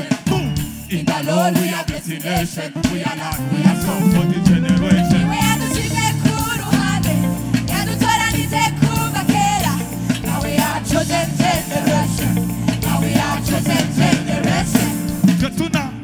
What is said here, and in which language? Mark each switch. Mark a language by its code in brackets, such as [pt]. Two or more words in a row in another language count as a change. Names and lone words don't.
[en] Boom! In the Lord, we are blessed nation. We are light, we are soul for the generation. We are the children [rn] kuruhande, yadutoranije kuva kera. [en] Now we are chosen generation. Now we are chosen generation. Jetuna,